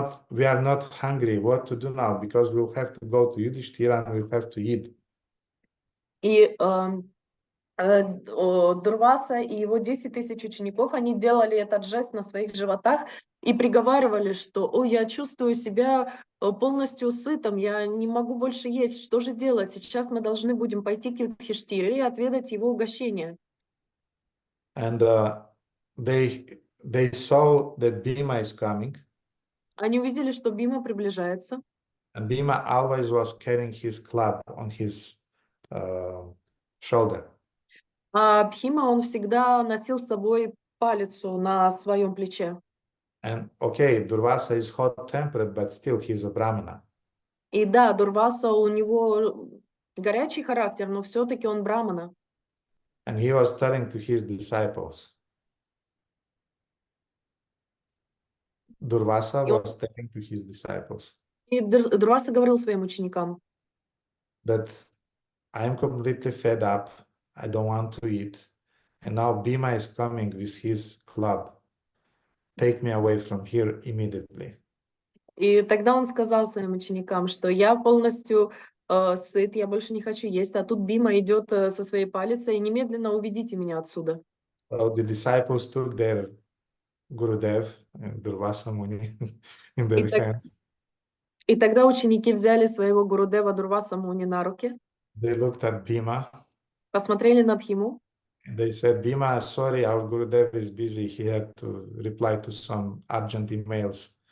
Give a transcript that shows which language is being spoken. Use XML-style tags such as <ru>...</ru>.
<en>We are not hungry. What to do now? Because we'll have to go to Yudhishthira and we'll have to eat."</en> <ru>И Дурваса и его 10 тысяч учеников, они делали этот жест на своих животах и приговаривали, что: «Ой, я чувствую себя полностью сытым, я не могу больше есть, что же делать? Сейчас мы должны будем пойти к Юдхиштире и отведать его угощение».</ru> <en>And they saw that Bhima is coming,</en> <ru>Они увидели, что Бима приближается,</ru> <en>and Bhima always was carrying his club on his shoulder.</en> <ru>а Бхима, он всегда носил с собой палицу на своем плече.</ru> <en>And okay, Durvasa is hot-tempered, but still he's a Brahmana.</en> <ru>И да, Дурваса, у него горячий характер, но все-таки он брамана.</ru> <en>And he was telling to his disciples, Durvasa was telling to his disciples</en> <ru>И Дурваса говорил своим ученикам,</ru> <en>that I am completely fed up, I don't want to eat, and now Bhima is coming with his club. Take me away from here immediately.</en> <ru>и тогда он сказал своим ученикам, что я полностью сыт, я больше не хочу есть, а тут Бима идет со своей палицей, и немедленно уведите меня отсюда.</ru> <en>So the disciples took their Gurudev, Durvasa Muni, in their hands.</en> <ru>И тогда ученики взяли своего Гурудева Дурваса Муни на руки,</ru> <en>They looked at Bhima,</en> <ru>посмотрели на Бхиму,</ru> <en>and they said, Bhima, sorry, our Gurudev is busy. He had to reply to some urgent emails.</en>